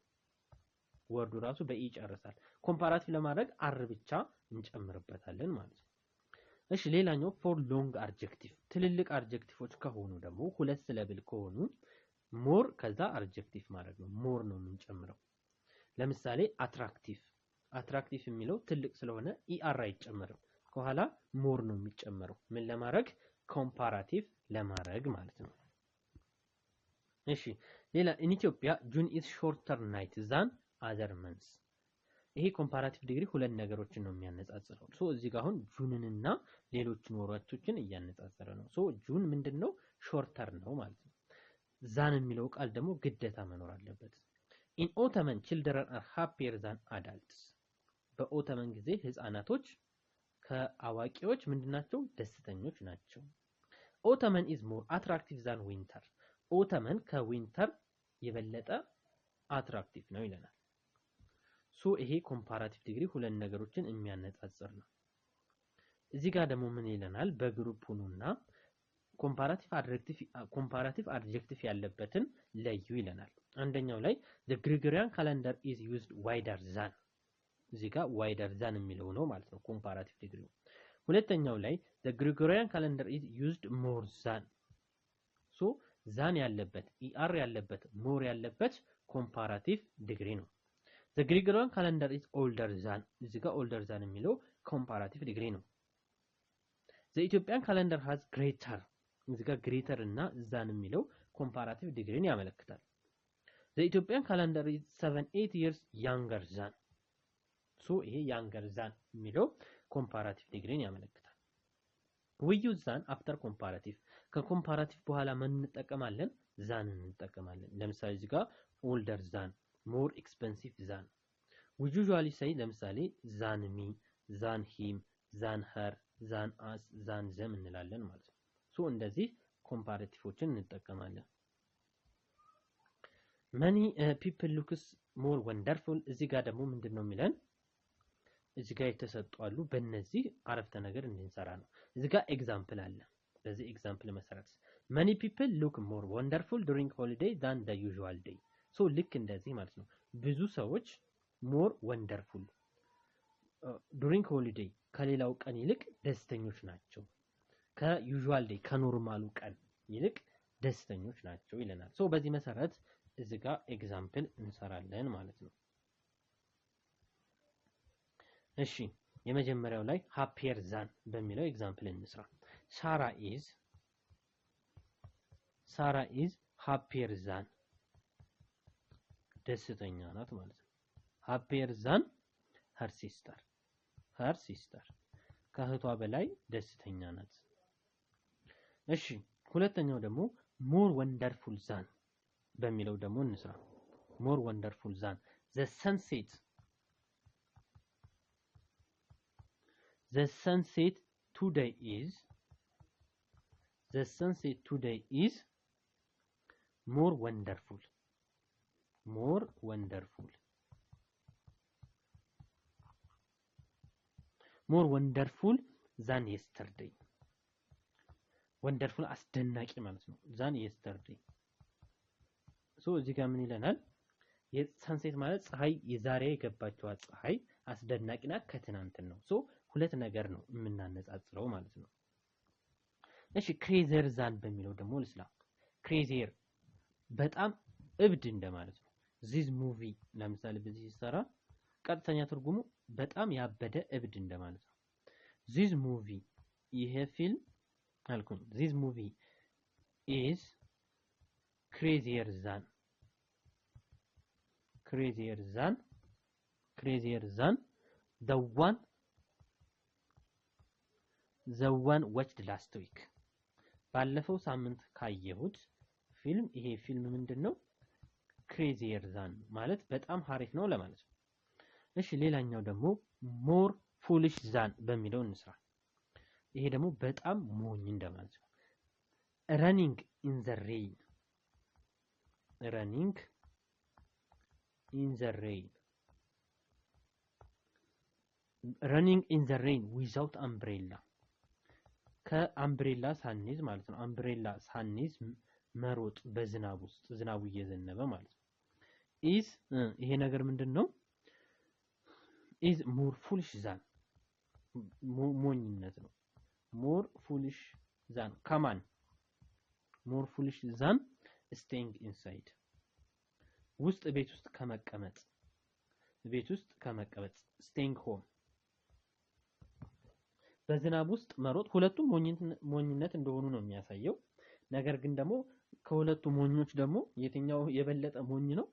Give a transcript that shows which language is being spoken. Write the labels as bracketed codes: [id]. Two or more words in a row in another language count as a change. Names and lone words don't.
[am] ወርዱ ራሱ በኢ ይጨርሳል። ኮምፓራቲቭ ለማድረግ አር ብቻ እንጨምርበታለን ማለት ነው። እሺ ሌላኛው [en] for long adjective [am] ትልልቅ አድጀክቲቮች ከሆኑ ደግሞ ሁለት ሲለብል ከሆኑ ሞር ከዛ አድጀክቲቭ ማድረግ ነው። ሞር ነው የምንጨምረው። ለምሳሌ አትራክቲቭ የሚለው ትልቅ ስለሆነ ኢአር አይጨመርም። ከኋላ ሞር ነው የሚጨመረው። ምን ለማድረግ? ኮምፓራቲቭ ለማድረግ ማለት ነው። እሺ ሌላ [en] in Ethiopia June is shorter night than other months [am] ይሄ [en] comparative degree [am] ሁለት ነገሮችን ነው የሚያነጻጽረው። እዚህ ጋር አሁን ጁንንና ሌሎችን ወራቶችን እያነጻጸረ ነው። ጁን ምንድነው? ሾርተር ነው ማለት ነው። ዛን የሚለው ቃል ደግሞ ግዴታ መኖር አለበት። [en] in autumn children are happier than adults [am] በኦተመን ጊዜ ህፃናቶች ከአዋቂዎች ምንድናቸው? ደስተኞች ናቸው። [en] autumn is more attractive than winter autumn [am] ከዊንተር የበለጠ አትራክቲቭ ነው ይለናል። ይሄ [en] comparative degree [am] ሁለት ነገሮችን የሚያነጻጽር ነው። እዚህ ጋር ደግሞ ምን ይለናል? በግሩፕ ሁኑና [en] comparative adjective [am] ያለበትን ለዩ ይለናል። አንደኛው ላይ [en] the Gregorian calendar is used wider than [am] እዚህ ጋር [en] wider than [am] የሚለው ነው ማለት ነው [en] comparative degree። [am] ሁለተኛው ላይ [en] the Gregorian calendar is used more than so than [am] ያለበት er ያለበት more ያለበት [en] comparative degree [am] ነው። [en] the Gregorian calendar is older than [am] እዚህ ጋር [en] older than [am] የሚለው [en] comparative degree [am] ነው። [en] the Ethiopian calendar has greater [am] እዚህ ጋር greater እና than የሚለው [en] comparative degree [am] ያመለክታል። [en] the Ethiopian calendar is 7-8 years younger than [am] ሶ ይሄ [en] younger than [am] የሚለው [en] comparative degree [am] ያመለክታል። [en] we use than after comparative [am] ከኮምፓራቲቭ በኋላ ምን እንጠቀማለን? than እንጠቀማለን። ለምሳሌ እዚህ ጋር [en] older than more expensive than we usually say [am] ለምሳሌ [en] than me than him than her than us than them [am] እንላለን ማለት ነው። ሶ እንደዚህ ኮምፓራቲቮችን እንጠቀማለን። [en] many people looks more wonderful [am] እዚህ ጋር ደግሞ ምንድነው የሚለን? እዚህ ጋር የተሰጡ አሉ በእነዚህ አረፍተ ነገር እንድንሰራ ነው። እዚህ ጋር ኤግዛምፕል አለ። በዚህ ኤግዛምፕል መሰረት [en] many people look more wonderful during holiday than the usual day [am] ሶ ልክ እንደዚህ ማለት ነው። ብዙ ሰዎች [en] more wonderful during holiday [am] ከሌላው ቀን ይልቅ ደስተኞች ናቸው። ከዩዥዋል ዴይ ከኖርማሉ ቀን ይልቅ ደስተኞች ናቸው ይለናል። ሶ በዚህ መሰረት እዚህ ጋር ኤግዛምፕል እንሰራለን ማለት ነው። እሺ የመጀመሪያው ላይ [en] happier than [am] በሚለው ኤግዛምፕል እንስራ። Sarah [en] is happier than [am] ደስተኛ ናት ማለት ነው። [en] happier than her sister [am] ከእህቷ በላይ ደስተኛ ናት። እሺ ሁለተኛው ደግሞ [en] more wonderful than [am] በሚለው ደግሞ እንስራ። [en] more wonderful than the sunset today is more wonderful than yesterday wonderful [am] አስደናቂ ማለት ነው [en] than yesterday [am] ሶ እዚህ ጋር ምን ይለናል? የሰንሴት ማለት ፀሐይ የዛሬ የገባችው ፀሐይ አስደናቂ ናት ከትናንት ነው። ሶ ሁለት ነገር ነው የምናነጻጽረው ማለት ነው። እሺ [en] crazier than [am] በሚለው ደግሞ ልስላ። crazier በጣም እብድ እንደማለት ነው። [en] this movie [am] ለምሳሌ በዚህ ሲሰራ ቀጥተኛ ትርጉሙ በጣም ያበደ እብድ እንደማለት ነው። [en] this movie [am] ይሄ ፊልም አልኩኝ [en] this movie is crazier than the one watched last week [am] ባለፈው ሳምንት ካየሁት ፊልም ይሄ ፊልም ምንድነው? [en] crazier than [am] ማለት በጣም ሀሪፍ ነው ለማለት ነው። እሺ ሌላኛው ደግሞ [en] more foolish than [am] በሚለው እንስራ። ይሄ ደግሞ በጣም ሞኝ እንደማለት ነው። [en] running in the rain without umbrella [am] ከአምብሬላ ሳንይዝ ማለት ነው። አምብሬላ ሳንይዝ መሮጥ በዝናብ ውስጥ ዝናቡ እየዘነበ ማለት ነው። ይሄ ነገር ምንድነው? [en] is more foolish than [am] ሞኝነት ነው። [en] more foolish than [am] ከማን [en] more foolish than staying inside [am] ውስጥ ቤት ውስጥ ከመቀመጥ [en] staying home [am] በዝናብ ውስጥ መሮጥ ሁለቱም ሞኝነት እንደሆኑ ነው የሚያሳየው። ነገር ግን ደግሞ ከሁለቱ ሞኞች ደግሞ የትኛው የበለጠ ሞኝ ነው?